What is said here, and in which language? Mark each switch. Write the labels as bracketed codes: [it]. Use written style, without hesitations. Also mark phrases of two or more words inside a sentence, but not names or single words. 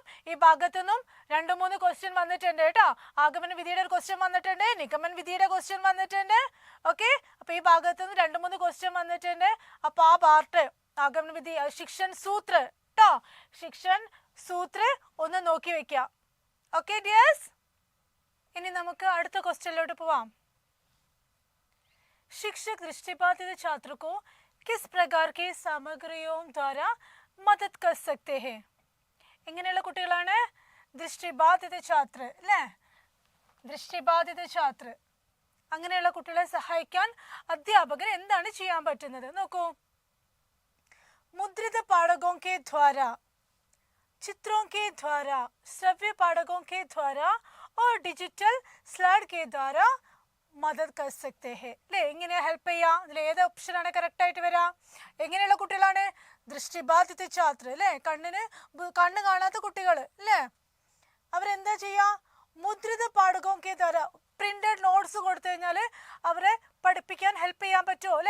[ml] ഈ ഭാഗത്തു നിന്നും 2-3 ക്വസ്റ്റ്യൻ വന്നിട്ടുണ്ട് കേട്ടോ. ആഗമന വിധിയുടെ ഒരു ക്വസ്റ്റ്യൻ വന്നിട്ടുണ്ട്, നിഗമൻ വിധിയുടെ ക്വസ്റ്റ്യൻ വന്നിട്ടുണ്ട്. ഓക്കെ, അപ്പൊ ഈ ഭാഗത്തു നിന്ന് 2-3 ക്വസ്റ്റ്യൻ വന്നിട്ടുണ്ട്. അപ്പൊ ആ പാർട്ട് [hi] आगमन विधि शिक्षण सूत्र [ml] കേട്ടോ, [hi] शिक्षण सूत्र [ml] ഒന്ന് നോക്കി വെക്കാം. ഓക്കെ ഡിയേഴ്സ്, ഇനി നമുക്ക് അടുത്ത ക്വസ്റ്റ്യനിലോട്ട് പോവാം. [hi] शिक्षक दृष्टिबाधित छात्र को किस प्रकार की सामग्रियों द्वारा मदद कर सकते हैं? [ml] എങ്ങനെയുള്ള കുട്ടികളാണ് [hi] दृष्टिबाधित छात्र [ml] അല്ലേ? [hi] दृष्टिबाधित छात्र, [ml] അങ്ങനെയുള്ള കുട്ടികളെ സഹായിക്കാൻ അധ്യാപകർ എന്താണ് ചെയ്യാൻ പറ്റുന്നത്? നോക്കൂ, [hi] मुद्रित पाठकों के द्वारा, चित्रों के द्वारा, श्रव्य पाठकों के द्वारा और [en] digital slide [hi] के द्वारा मदद कर सकते हैं [ml] അല്ലേ. എങ്ങനെ ഹെൽപ്പ് ചെയ്യാം? അതിൽ ഏത് ഓപ്ഷനാണ് കറക്റ്റ് ആയിട്ട് വരിക? എങ്ങനെയുള്ള കുട്ടികളാണ്? [hi] दृष्टिबाधित छात्र [ml] അല്ലേ, കണ്ണ് കാണാത്ത കുട്ടികൾ അല്ലേ. അവരെന്താ ചെയ്യാ? [hi] मुद्रित पाठकों के द्वारा [en] printed notes [ml] കൊടുത്തു കഴിഞ്ഞാൽ അവരെ പഠിപ്പിക്കാൻ ഹെൽപ്പ് ചെയ്യാൻ പറ്റുമോ അല്ലേ?